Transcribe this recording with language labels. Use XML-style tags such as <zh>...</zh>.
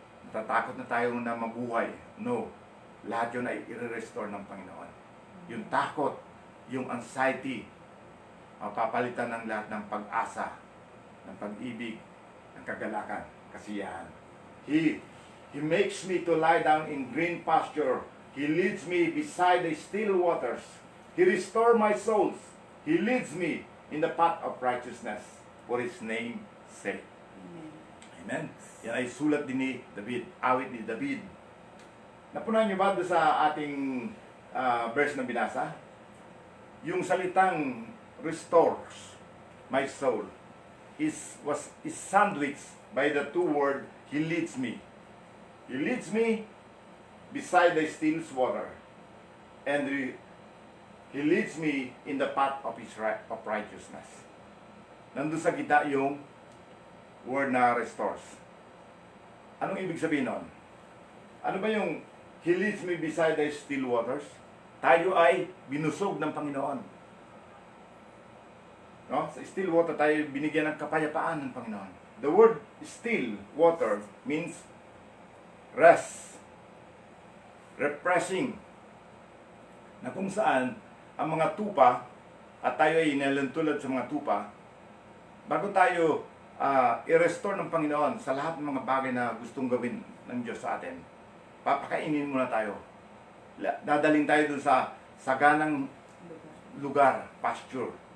<tl>Natatakot na tayo na mabuhay. No. Lahat yun ay i-restore ng Panginoon. Yung takot, yung anxiety, papalitan ng lahat ng pag-asa, ng pag-ibig, ng kagalakan, kasiyahan.</tl> <en>He makes me to lie down in green pasture. He leads me beside the still waters. He restores my soul. He leads me in the path of righteousness for His name's sake. Amen.</en> <tl>Yan ay sulat din ni David, awit ni David. Napunan niyo ba doon sa ating verse na binasa? Yung salitang</tl> <en>restores my soul is sandwiched by the two words, He leads me. He leads me beside the still water. And He leads me in the path of righteousness.</en> <tl>Nandun sa gitna yung word na restores. Anong ibig sabihin nun? Ano ba yung</tl> <en>He leads me beside the still waters?</en> <tl>Tayo ay binusog ng Panginoon. No? Sa still water tayo binigyan ng kapayapaan ng Panginoon.</tl> <en>The word still water means rest, refreshing.</en> <tl>Na kung saan ang mga tupa, at tayo ay inalantulad sa mga tupa, bago tayo i-restore ng Panginoon sa lahat ng mga bagay na gustong gawin ng Diyos sa atin, papakainin muna tayo. Dadaling tayo doon sa saganang lugar, pasture.</tl>